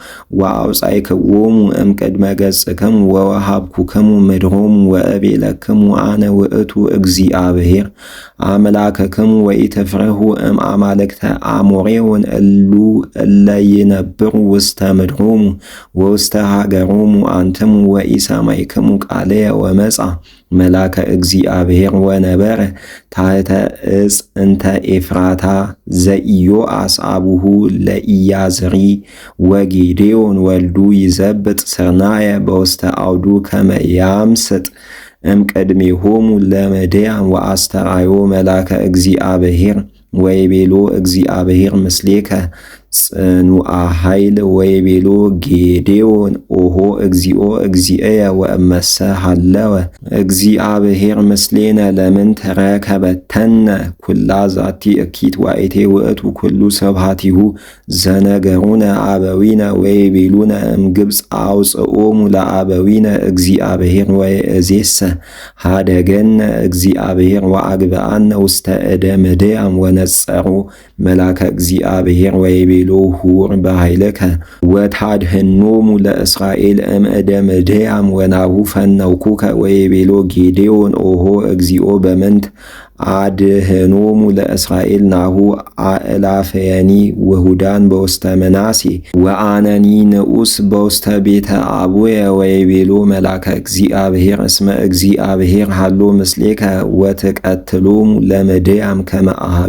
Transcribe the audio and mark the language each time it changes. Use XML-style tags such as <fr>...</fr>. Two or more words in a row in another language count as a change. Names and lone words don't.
<gez>ወአውጻእክዎሙ እምቅድመ ገጽክሙ ወወሃብኩክሙ ምድሮሙ ወእቤለክሙ አነ ውእቱ እግዚአብሔር አምላክክሙ ወኢትፍርሁ እምአማልክተ አሞሬውን እሉ እለ ይነብሩ ውስተ ምድሮሙ ወውስተ ሀገሮሙ አንትሙ ወኢሰማዕክሙ ቃልየ ወመጻ መላከ እግዚአብሔር ወነበረ ታሕተ ዕፅ እንተ ኤፍራታ ዘኢዮአስ አቡሁ ለኢያዝሪ ወጌዴዎን ወልዱ ይዘብጥ ስርናየ በውስተ አውዱ ከመ ያምስጥ እምቅድሜሆሙ ለምድያም ወአስተርአዮ መላከ እግዚአብሔር ወይቤሎ እግዚአብሔር ምስሌከ ጽኑዓ ኃይል ወይቤሎ ጌዴዎን ኦሆ እግዚኦ እግዚእየ ወእመሰ ሀለወ እግዚአብሔር ምስሌነ ለምን ተረከበተነ ኩላ ዛቲ እኪት ዋኢቴ ውእቱ ኩሉ ስብሐቲሁ ዘነገሩነ አበዊነ ወይቤሉነ እምግብፅ አውፅኦሙ ለአበዊነ እግዚአብሔር ወይእዜሰ ሀደገነ እግዚአብሔር ወአግብአነ ውስተ እደ ምድያም ወነጸሮ መላከ እግዚአብሔር ወይቤሎ ሁር በኃይልከ ወታድኅኖሙ ለእስራኤል እምእደ ምድያም ወናሁ ፈነውኩከ ወይቤሎ ጌዴዎን ኦሆ እግዚኦ በምንት አድኅኖሙ ለእስራኤል ናሁ አእላፍየኒ ውሁዳን በውስተ ምናሴ ወአነኒ ንዑስ በውስተ ቤተ አቡየ ወይቤሎ መላከ እግዚአብሔር እስመ እግዚአብሔር ሀሎ ምስሌከ ወትቀትሎሙ ለምድያም ከመ አሐዱ</gez>